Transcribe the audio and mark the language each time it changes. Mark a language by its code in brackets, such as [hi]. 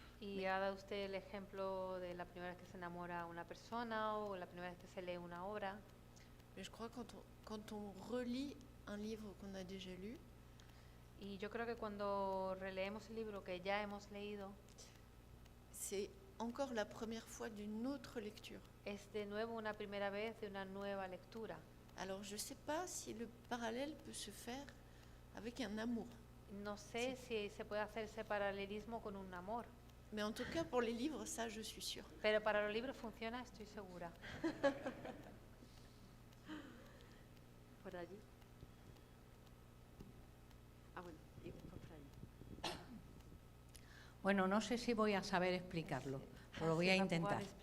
[es] Y ha dado usted el ejemplo de la primera vez que se enamora una persona o la primera vez que se lee una obra. [fr] Mais je crois que quand on relit un livre qu'on a déjà lu, [es] Y yo creo que cuando releemos el libro que ya hemos leído, [fr] c'est encore la première fois d'une autre lecture. [es] es de nuevo una primera vez de una nueva lectura. [fr] Alors je ne sais pas si le parallèle peut se faire avec un amour. [es] No sé si se puede hacer ese paralelismo con un amor, [fr] Mais en tout cas, pour les livres, ça, je suis sûre. [es] pero para los libros funciona, estoy segura. Por allí. Ah, bueno, y después por allí. Bueno, no sé si voy a saber explicarlo, pero lo voy a intentar.